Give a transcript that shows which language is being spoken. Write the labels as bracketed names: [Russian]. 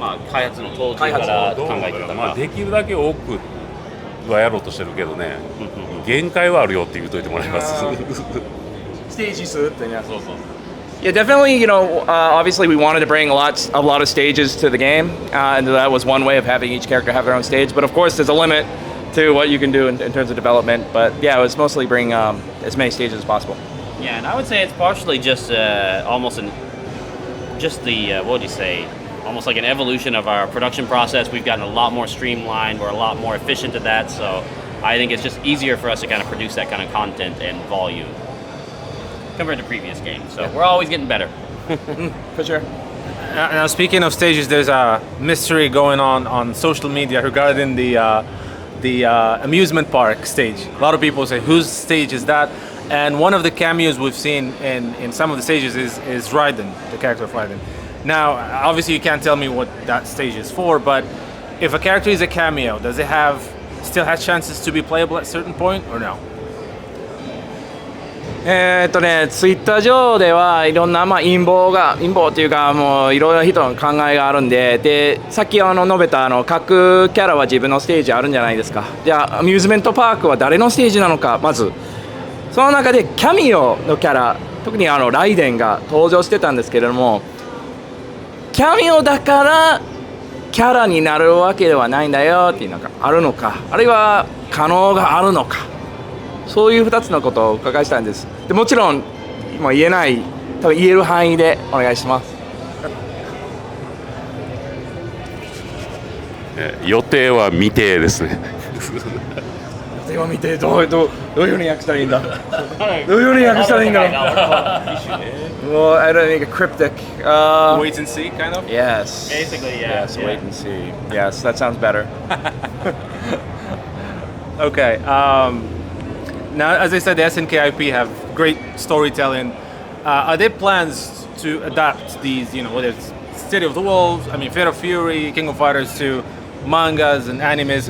[Japanese] 開発の当時から考えてたか、できるだけ多くはやろうとしてるけどね、限界はあるよって言っといてもらいます。ステージ数ってね。そうそう。 [English] Yeah, definitely. Obviously, we wanted to bring a lot of stages to the game, and that was one way of having each character have their own stage. But of course, there's a limit to what you can do in terms of development. But yeah, it was mostly bring as many stages as possible. Yeah, and I would say it's partially just almost what would you say? Almost like an evolution of our production process. We've gotten a lot more streamlined. We're a lot more efficient at that. So I think it's just easier for us to kind of produce that kind of content and volume compared to previous games. So we're always getting better. For sure. Now, speaking of stages, there's a mystery going on social media regarding the amusement park stage. A lot of people say, whose stage is that? And one of the cameos we've seen in some of the stages is Raiden, the character of Raiden. Now, obviously you can't tell me what that stage is for, but if a character is a cameo, does it still have chances to be playable at a certain point, or no? [Japanese] ツイッター上ではいろんな陰謀というかもういろいろな人の考えがあるんで、さっき述べた各キャラは自分のステージあるんじゃないですか。じゃあアミューズメントパークは誰のステージなのか、まずその中でキャミオのキャラ、特にライデンが登場してたんですけれども、キャミオだからキャラになるわけではないんだよっていうのがあるのか、あるいは可能があるのか、そういう2つのことをお伺いしたいんです。でもちろん今言えない、多分言える範囲でお願いします。予定は未定ですね。予定は未定、どういうふうに訳したらいいんだ。どういうふうに訳したらいいんだろう。 [English] Well, I don't think a cryptic. Wait and see, kind of? Yes. Basically, yeah. Yes, wait and see. Yes, that sounds better. Okay. Now, as I said, the SNK IP have great storytelling. Are there plans to adapt these, whether it's City of the Wolves, FATAL Fury, King of Fighters, to mangas and animes?